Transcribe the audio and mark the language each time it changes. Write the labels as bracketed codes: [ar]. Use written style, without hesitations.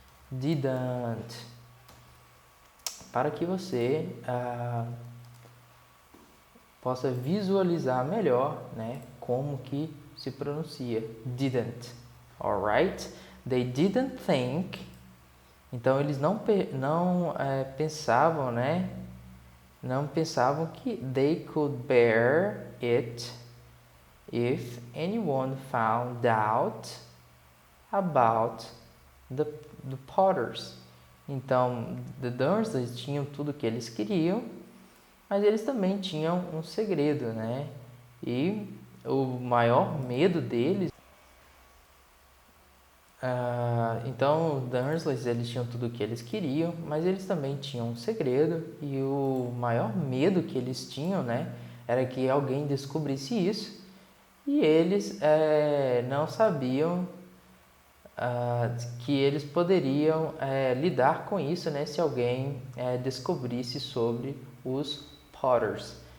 [pt] Didn't. Para que você possa visualizar melhor, né, como que se pronuncia. Didn't. Alright? [en] They didn't think. [pt] Então, eles não pensavam, né? Não pensavam que [en] they could bear it if anyone found out about the Potters. [pt] Então, the Dursleys tinham tudo que eles queriam, mas eles também tinham um segredo, né? E o maior medo deles... então, os Dursleys, eles tinham tudo o que eles queriam, mas eles também tinham um segredo, e o maior medo que eles tinham, né, era que alguém descobrisse isso, e eles não sabiam que eles poderiam lidar com isso, né, se alguém descobrisse sobre os Potters.